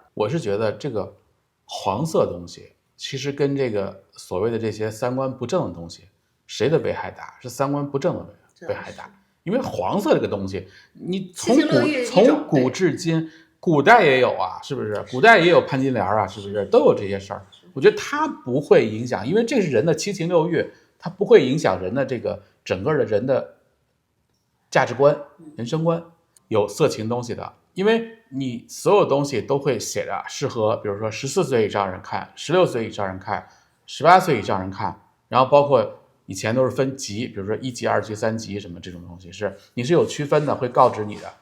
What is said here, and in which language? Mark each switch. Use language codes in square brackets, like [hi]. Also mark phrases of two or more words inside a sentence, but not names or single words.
[zh] 我是覺得這個黃色東西其實跟這個所謂的這些三觀不正的東西，誰的危害大？是三觀不正的危害大。因為黃色這個東西，你從古至今，古代也有啊，是不是？古代也有潘金蓮啊，是不是？都有這些事兒。我覺得它不會影響，因為這是人的七情六欲，它不會影響人的這個整個的人的價值觀、人生觀。有色情東西的，因為你所有東西都會寫的適合，比如說14歲以上人看，16歲以上人看，18歲以上人看，然後包括以前都是分級，比如說1級、2級、3級什麼這種東西，你是有區分的，會告知你的。